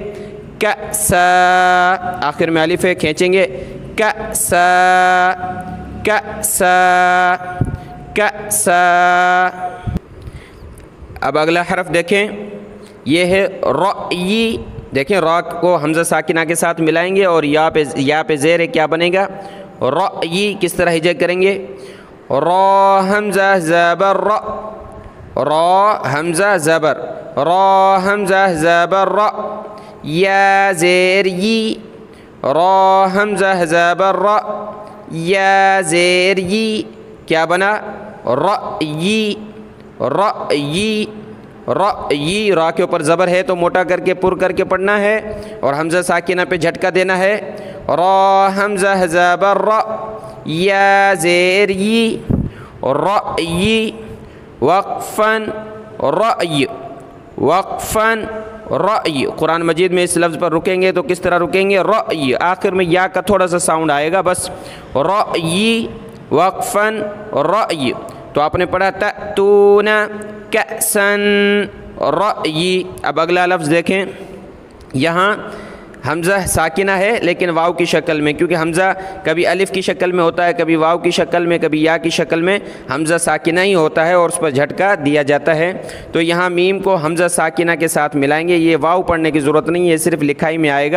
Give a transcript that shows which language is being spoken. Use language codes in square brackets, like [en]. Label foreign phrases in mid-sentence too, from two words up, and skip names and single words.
[ur] کأسا، آخر میں الف ہے کھینچیں گے کأسا، کأسا، کأسا۔ اب اگلا حرف دیکھیں، یہ ہے رأی، دیکھیں را کو حمزہ ساکنہ کے ساتھ ملائیں گے اور یا پہ زیر ہے، کیا بنے گا؟ رأی، کس طرح ہجا کریں گے؟ را حمزہ زبر را، را حمزہ زبر، را حمزہ زبر را، یا زیر ی، را حمزہ زبر را، یا زیر ی، کیا بنا؟ رأی، رأی، رأی، را کے اوپر زبر ہے تو موٹا کر کے پر کر کے پڑھنا ہے اور حمزہ ساکنہ پہ جھٹکا دینا ہے۔ را حمزہ زبر را، یا زیر ی، رأی، [ar] وقفاً رأی، وقفاً رأی۔ [ur] قرآن مجید میں اس لفظ پر رکیں گے تو کس طرح رکیں گے؟ رأی، آخر میں یا کا تھوڑا سا ساؤنڈ آئے گا بس، [ar] رأی، وقفاً رأی۔ [ur] تو آپ نے پڑھا [ar] تأتون کأسن رأی۔ [ur] اب اگلا لفظ دیکھیں، یہاں حمزہ ساکنہ ہے لیکن واو کی شکل میں، کیونکہ حمزہ کبھی الف کی شکل میں ہوتا ہے، کبھی واو کی شکل میں، کبھی یا کی شکل میں، حمزہ ساکنہ ہی ہوتا ہے اور اس پر جھٹکا دیا جاتا ہے۔ تو یہاں میم کو حمزہ ساکنہ کے ساتھ ملائیں گے، یہ واو پڑھنے کی ضرورت نہیں ہے، صرف لکھائی میں آئے گا۔